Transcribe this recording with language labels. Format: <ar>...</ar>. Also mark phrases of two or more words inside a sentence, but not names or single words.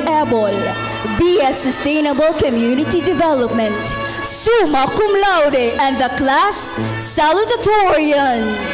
<en>Ebol, BS Sustainable Community Development,</en> <la>summa cum laude,</la> <en>and the class salutatorian.</en>